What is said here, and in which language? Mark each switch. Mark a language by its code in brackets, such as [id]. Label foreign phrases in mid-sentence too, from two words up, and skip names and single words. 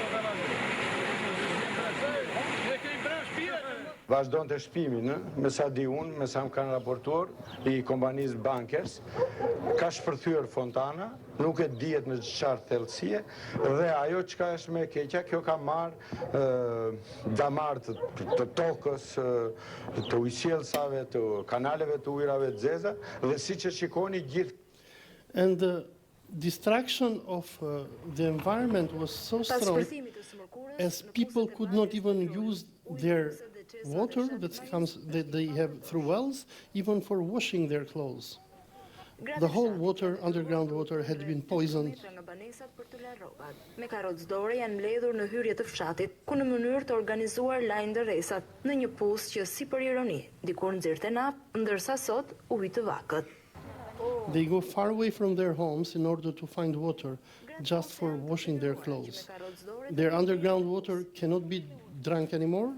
[sq] Vazhdonte shpimin, me sa di unë, me sa më kanë raportuar, i kompanisë Bankers, ka shpërthyer fontana, nuk e dihet në çfarë thellësie, dhe ajo çka është më e keqja, kjo ka marrë damar të tokës, të ujësjellsave, të kanaleve të ujrave të zeza, dhe siç e shikoni gjithë. [en] And the destruction of the environment was so strong as people could not even use their water that they have through wells, even for washing their clothes. The whole water, underground water, had been poisoned. [sq] Me karrocdore janë mbledhur në hyrje të fshatit, ku në mënyrë të organizuar lajnë dërresat në një pus që si për ironi, dikur nxirrte naftë, ndërsa sot u hitë vakët. [en] They go far away from their homes in order to find water, just for washing their clothes. Their underground water cannot be drunk anymore.